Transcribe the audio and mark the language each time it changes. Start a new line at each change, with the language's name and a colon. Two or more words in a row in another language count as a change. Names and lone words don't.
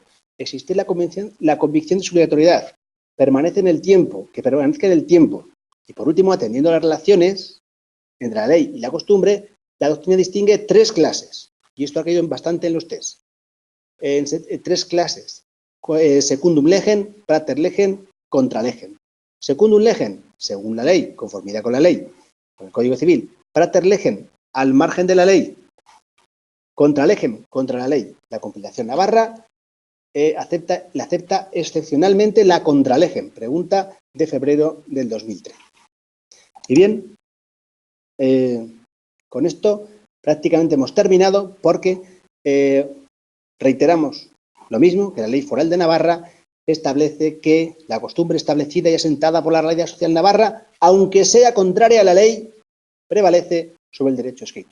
Spanish: Existe la convicción de su obligatoriedad. Permanece en el tiempo, que permanezca en el tiempo. Y por último, atendiendo a las relaciones entre la ley y la costumbre, la doctrina distingue tres clases. Y esto ha caído bastante en los test. Tres clases.
Latin: Secundum legem, prater legem, contra legem. Secundum legem,
Spanish: según la ley, conformidad con la ley, con el Código Civil.
Latin: Prater legem,
Spanish: al margen de la ley.
Latin: Contra legem,
Spanish: contra la ley. La compilación navarra acepta excepcionalmente la
Latin: contra legem.
Spanish: Pregunta de febrero del 2003. Y bien, con esto prácticamente hemos terminado porque reiteramos lo mismo que la Ley Foral de Navarra establece que la costumbre establecida y asentada por la realidad social navarra, aunque sea contraria a la ley, prevalece sobre el derecho escrito.